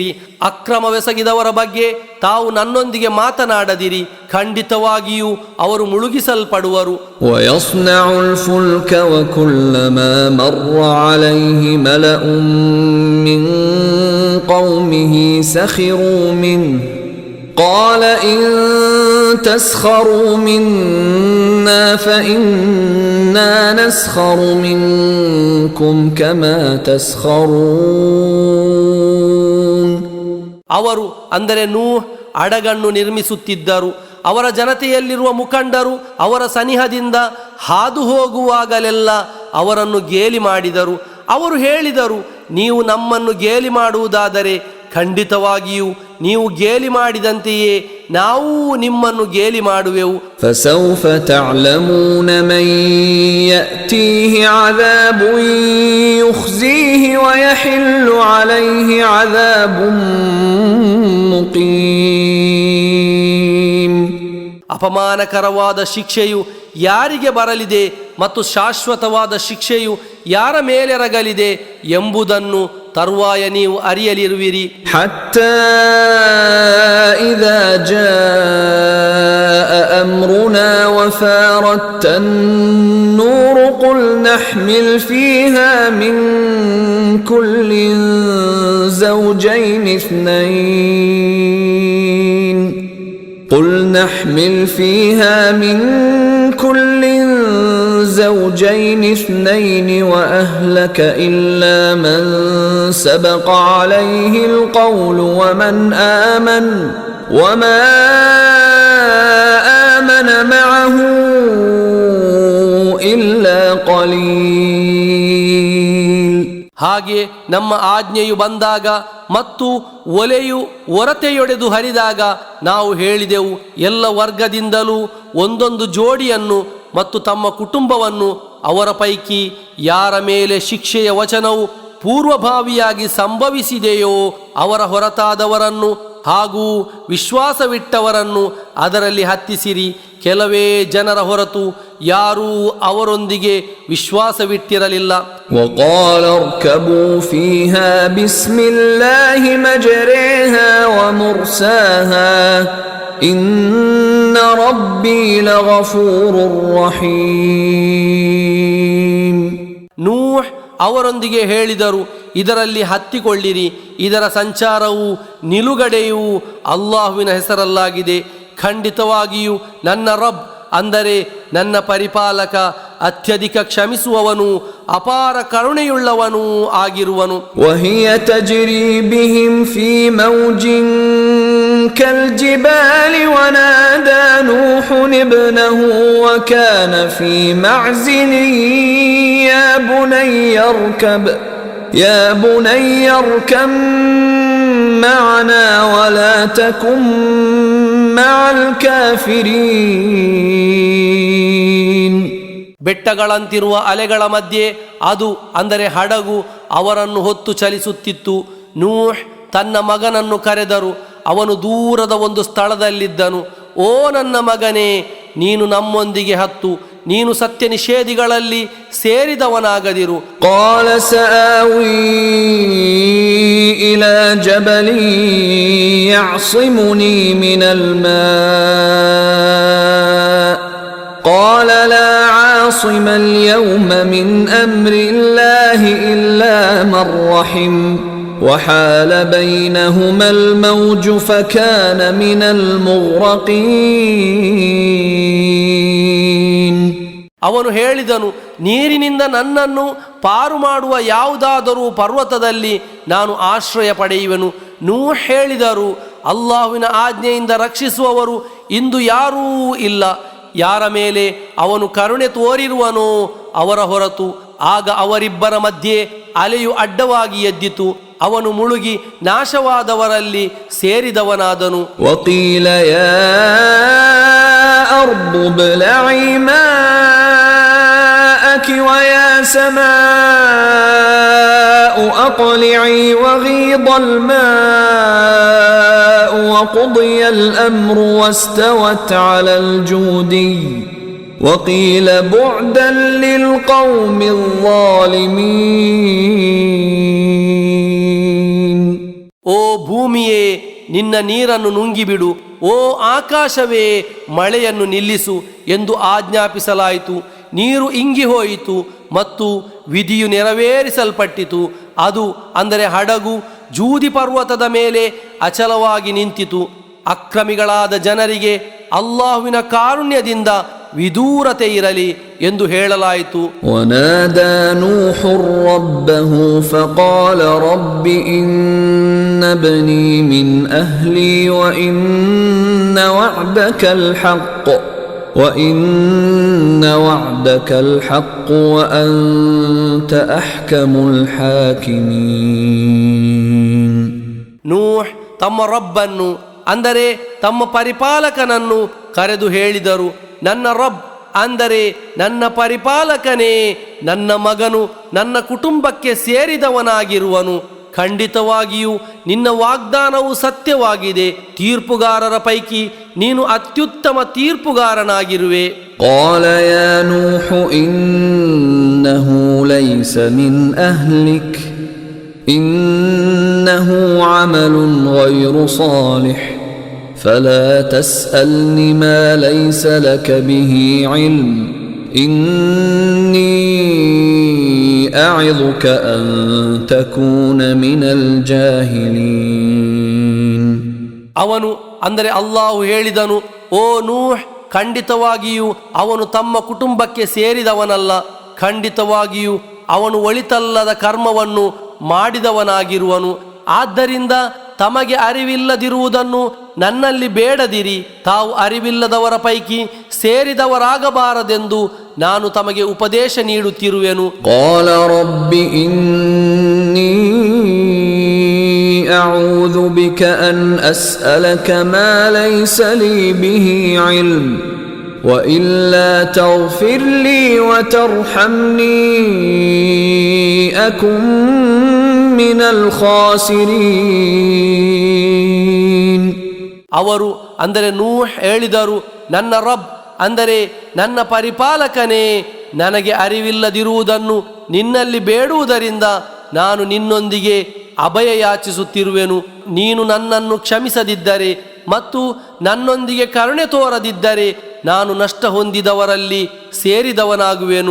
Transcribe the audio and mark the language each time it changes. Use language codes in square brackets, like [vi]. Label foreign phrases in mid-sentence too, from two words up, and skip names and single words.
[kn] ಅಕ್ರಮವೆಸಗಿದವರ ಬಗ್ಗೆ ತಾವು ನನ್ನೊಂದಿಗೆ ಮಾತನಾಡದಿರಿ, ಖಂಡಿತವಾಗಿಯೂ ಅವರು ಮುಳುಗಿಸಲ್ಪಡುವರು. [ar] ويصنع الفلك وكلما مر عليه ملأ من قومه سخروا منه قال إن تسخروا منا فإنا نسخر منكم كما تسخرون. [kn] ಅವರು, ಅಂದರೆ ನೂಹ್ ಹಡಗನ್ನು ನಿರ್ಮಿಸುತ್ತಿದ್ದರು. ಅವರ ಜನತೆಯಲ್ಲಿರುವ ಮುಖಂಡರು ಅವರ ಸನಿಹದಿಂದ ಹಾದು ಹೋಗುವಾಗಲೆಲ್ಲ ಅವರನ್ನು ಗೇಲಿ ಮಾಡಿದರು. ಅವರು ಹೇಳಿದರು, ನೀವು ನಮ್ಮನ್ನು ಗೇಲಿ ಮಾಡುವುದಾದರೆ ಖಂಡಿತವಾಗಿಯೂ ನೀವು ಗೇಲಿ ಮಾಡಿದಂತೆಯೇ ನಾವು ನಿಮ್ಮನ್ನು ಗೇಲಿ ಮಾಡುವೆವು. [ar] فسوف تعلمون من يأتيه عذاب يخزيه ويحل عليه عذاب مقيم. [kn] ಅಪಮಾನಕರವಾದ ಶಿಕ್ಷೆಯು ಯಾರಿಗೆ ಬರಲಿದೆ ಮತ್ತು ಶಾಶ್ವತವಾದ ಶಿಕ್ಷೆಯು ಯಾರ ಮೇಲೆರಗಲಿದೆ ಎಂಬುದನ್ನು ತರುವಾಯ ನೀವು ಅರಿಯಲಿರುವಿರಿ. [ar] حتى إذا جاء أمرنا وفار التنور قل نحمل فيها من كل زوجين ಇಸ್ನೈನ್ قل نحمل فيها من كل زوجين اثنين وأهلك إلا من سبق عليه القول ومن آمن وما آمن معه إلا قليل. [kn] ಹಾಗೆ ನಮ್ಮ ಆಜ್ಞೆಯು ಬಂದಾಗ ಮತ್ತು ಒಲೆಯು ಒರತೆಯೊಡೆದು ಹರಿದಾಗ ನಾವು ಹೇಳಿದೆವು, ಎಲ್ಲ ವರ್ಗದಿಂದಲೂ ಒಂದೊಂದು ಜೋಡಿಯನ್ನು ಮತ್ತು ತಮ್ಮ ಕುಟುಂಬವನ್ನು, ಅವರ ಪೈಕಿ ಯಾರ ಮೇಲೆ ಶಿಕ್ಷೆಯ ವಚನವು ಪೂರ್ವಭಾವಿಯಾಗಿ ಸಂಭವಿಸಿದೆಯೋ ಅವರ ಹೊರತಾದವರನ್ನು ಹಾಗೂ ವಿಶ್ವಾಸವಿಟ್ಟವರನ್ನು ಅದರಲ್ಲಿ ಹತ್ತಿಸಿರಿ. ಕೆಲವೇ ಜನರ ಹೊರತು ಯಾರೂ ಅವರೊಂದಿಗೆ ವಿಶ್ವಾಸವಿಟ್ಟಿರಲಿಲ್ಲ. [ar] وقال اركبوا فيها بسم الله مجريها ومرساها إن ربي لغفور رحيم. [kn] ನೂಹ್ ಅವರೊಂದಿಗೆ ಹೇಳಿದರು, ಇದರಲ್ಲಿ ಹತ್ತಿಕೊಳ್ಳಿರಿ, ಇದರ ಸಂಚಾರವು ನಿಲುಗಡೆಯೂ ಅಲ್ಲಾಹುವಿನ ಹೆಸರಲ್ಲಾಗಿದೆ. ಖಂಡಿತವಾಗಿಯೂ ನನ್ನ ರಬ್ ಅಂದರೆ ನನ್ನ ಪರಿಪಾಲಕ ಅತ್ಯಧಿಕ ಕ್ಷಮಿಸುವವನು ಅಪಾರ ಕರುಣೆಯುಳ್ಳವನೂ ಆಗಿರುವನು. [ar] وهي تجري بهم في موج كالجبال ونادى نوح ابنه وكان في معزل يا بني اركب معنا ولا تكن مع الكافرين. [kn] ಬೆಟ್ಟಗಳಂತಿರುವ ಅಲೆಗಳ ಮಧ್ಯೆ ಅದು ಅಂದರೆ ಹಡಗು ಅವರನ್ನು ಹೊತ್ತು ಚಲಿಸುತ್ತಿತ್ತು. ನೂಹ್ ತನ್ನ ಮಗನನ್ನು ಕರೆದರು. ಅವನು ದೂರದ ಒಂದು ಸ್ಥಳದಲ್ಲಿದ್ದನು. ಓ ನನ್ನ ಮಗನೇ, ನೀನು ನಮ್ಮೊಂದಿಗೆ ಹತ್ತು, ನೀನು ಸತ್ಯ ನಿಷೇಧಿಗಳಲ್ಲಿ ಸೇರಿದವನಾಗದಿರು. [ar] قال سآوي إلى جبل يعصمني من الماء قال لا عاصم اليوم من أمر الله إلا من رحم وحال بينهما الموج فكان من المغرقين. [kn] ಅವನು ಹೇಳಿದನು, ನೀರಿನಿಂದ ನನ್ನನ್ನು ಪಾರು ಮಾಡುವ ಯಾವುದಾದರೂ ಪರ್ವತದಲ್ಲಿ ನಾನು ಆಶ್ರಯ ಪಡೆಯುವೆನು. ನೂಹ್ ಹೇಳಿದರು, ಅಲ್ಲಾಹುವಿನ ಆಜ್ಞೆಯಿಂದ ರಕ್ಷಿಸುವವರು ಇಂದು ಯಾರೂ ಇಲ್ಲ, ಯಾರ ಮೇಲೆ ಅವನು ಕರುಣೆ ತೋರಿರುವನೋ ಅವರ ಹೊರತು. ಆಗ ಅವರಿಬ್ಬರ ಮಧ್ಯೆ ಅಲೆಯು ಅಡ್ಡವಾಗಿ ಎದ್ದಿತು. ಅವನು ಮುಳುಗಿ ನಾಶವಾದವರಲ್ಲಿ ಸೇರಿದವನಾದನು. [ar] وقيل يا أرض ابلعي ماءك ويا سماء أقلعي وغيض الماء وقضي الأمر واستوت على الجودي وقيل بعدا للقوم الظالمين. [kn] ಓ ಭೂಮಿಯೇ, ನಿನ್ನ ನೀರನ್ನು ನುಂಗಿಬಿಡು. ಓ ಆಕಾಶವೇ, ಮಳೆಯನ್ನು ನಿಲ್ಲಿಸು ಎಂದು ಆಜ್ಞಾಪಿಸಲಾಯಿತು. ನೀರು ಇಂಗಿ ಹೋಯಿತು ಮತ್ತು ವಿಧಿಯು ನೆರವೇರಿಸಲ್ಪಟ್ಟಿತು. ಅದು ಅಂದರೆ ಹಡಗು ಜೂದಿ ಪರ್ವತದ ಮೇಲೆ ಅಚಲವಾಗಿ ನಿಂತಿತು. ಅಕ್ರಮಿಗಳಾದ ಜನರಿಗೆ ಅಲ್ಲಾಹುವಿನ ಕಾರುಣ್ಯದಿಂದ ವಿದೂರತೆ ಇರಲಿ ಎಂದು ಹೇಳಲಾಯಿತು. [ar] ونادى نوح ربه فقال رب إن ابني من أهلي وإن وعدك الحق وأنت أحكم الحاكمين. [kn] ನೂಹ್ ತಮ್ಮ ರಬ್ಬನ್ನು ಅಂದರೆ ತಮ್ಮ ಪರಿಪಾಲಕನನ್ನು ಕರೆದು ಹೇಳಿದರು, ನನ್ನ ರಬ್ ಅಂದರೆ ನನ್ನ ಪರಿಪಾಲಕನೇ, ನನ್ನ ಮಗನು ನನ್ನ ಕುಟುಂಬಕ್ಕೆ ಸೇರಿದವನಾಗಿರುವನು. ಖಂಡಿತವಾಗಿಯೂ ನಿನ್ನ ವಾಗ್ದಾನವು ಸತ್ಯವಾಗಿದೆ. ತೀರ್ಪುಗಾರರ ಪೈಕಿ ನೀನು ಅತ್ಯುತ್ತಮ ತೀರ್ಪುಗಾರನಾಗಿರುವೆ. [ar] قال يا نوح إنه ليس من أهلك إنه عمل غير صالح فلا تسألني ما ليس لك به علم إني أعظك أن تكون من الجاهلين. [kn] ಅವನು ಅಂದರೆ ಅಲ್ಲಾಹು ಹೇಳಿದನು, ಓ ನೂಹ್, ಖಂಡಿತವಾಗಿಯೂ ಅವನು ತಮ್ಮ ಕುಟುಂಬಕ್ಕೆ ಸೇರಿದವನಲ್ಲ. ಖಂಡಿತವಾಗಿಯೂ ಅವನು ಒಳಿತಲ್ಲದ ಕರ್ಮವನ್ನು ಮಾಡಿದವನಾಗಿರುವನು. ಆದ್ದರಿಂದ ತಮಗೆ ಅರಿವಿಲ್ಲದಿರುವುದನ್ನು ನನ್ನಲ್ಲಿ ಬೇಡದಿರಿ. ತಾವು ಅರಿವಿಲ್ಲದವರ ಪೈಕಿ ಸೇರಿದವರಾಗಬಾರದೆಂದು ನಾನು ತಮಗೆ ಉಪದೇಶ ನೀಡುತ್ತಿರುವೆನು. [ar] قال رب إني أعوذ بك أن أسألك ما ليس لي به علم وإلا تغفر لي وترحمني أكن من الخاسرين. [kn] ಅವರು ಅಂದರೆ ನೂಹ್ ಹೇಳಿದರು, ನನ್ನ ರಬ್ ಅಂದರೆ ನನ್ನ ಪರಿಪಾಲಕನೇ, ನನಗೆ ಅರಿವಿಲ್ಲದಿರುವುದನ್ನು ನಿನ್ನಲ್ಲಿ ಬೇಡುವುದರಿಂದ ನಾನು ನಿನ್ನೊಂದಿಗೆ ಅಭಯ ಯಾಚಿಸುತ್ತಿರುವೆನು. ನೀನು ನನ್ನನ್ನು ಕ್ಷಮಿಸದಿದ್ದರೆ ಮತ್ತು ನನ್ನೊಂದಿಗೆ ಕರುಣೆ ತೋರದಿದ್ದರೆ ನಾನು ನಷ್ಟ ಹೊಂದಿದವರಲ್ಲಿ ಸೇರಿದವನಾಗುವೆನು.